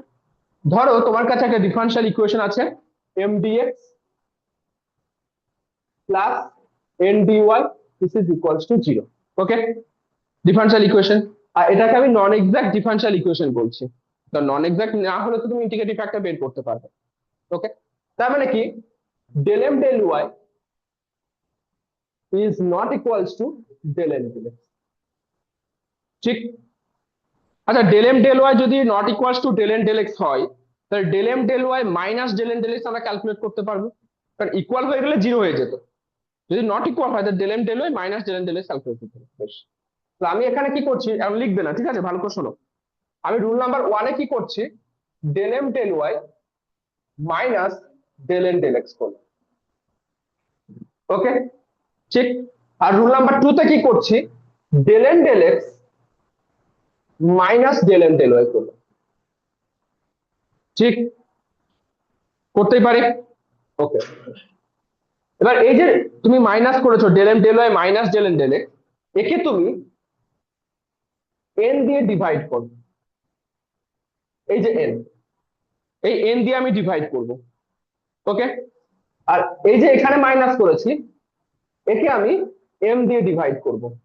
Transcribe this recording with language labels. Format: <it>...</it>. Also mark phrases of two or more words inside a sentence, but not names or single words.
<bn>ধরো তোমার কাছে একটা</bn> <en>differential equation</en> <bn>আছে,</bn> <en>mdx plus ndy this is equals to 0.</en> <bn>ওকে,</bn> <en>differential equation,</en> <bn>আর এটাকে আমি</bn> <en>non exact differential equation</en> <bn>বলছি। তো</bn> <en>non exact</en> <bn>না হলে তো তুমি</bn> <en>integrating factor</en> <bn>বের করতে পারবে।</bn> <en>ওকে,</en> <bn>তার মানে কি</bn> <en>del m del y is not equals to del n del x।</en> <bn>ঠিক, আচ্ছা</bn> <en>del m del y</en> <bn>যদি</bn> <en>not equals to del n del x</en> <bn>হয়, তাহলে</bn> <en>del m del y minus del n del x</en> <bn>আমরা ক্যালকুলেট করতে পারবো, কারণ ইকুয়াল হয়ে গেলে জিরো হয়ে যেত। যদি নট ইকুয়াল হয় তাহলে</bn> <en>del m del y minus del n del x</en> <bn>ক্যালকুলেট করতে পারবো। বেশ, তো আমি এখানে কি করছি, এখন লিখবে না, ঠিক আছে, ভালো করে শোনো। আমি</bn> <en>rule number</en> <bn>1 এ কি করছি,</bn> <en>del m del y মাইনাস del n del x করলাম।</en> <bn>ওকে, ঠিক, আর</bn> <en>rule number</en> <bn>2 তে কি করছি,</bn> <en>del n del x মাইনাস del n del y করলাম।</en> <bn>ঠিক, করতেই পারি। ওকে, এবার এই যে তুমি মাইনাস করেছো</bn> <en>del m del y minus del n del x,</en> <bn>একে তুমি n দিয়ে ডিভাইড করো। এই যে n, এই n দিয়ে আমি ডিভাইড করব। ওকে, আর এই যে এখানে মাইনাস করেছি, একে আমি m দিয়ে ডিভাইড করব।</bn>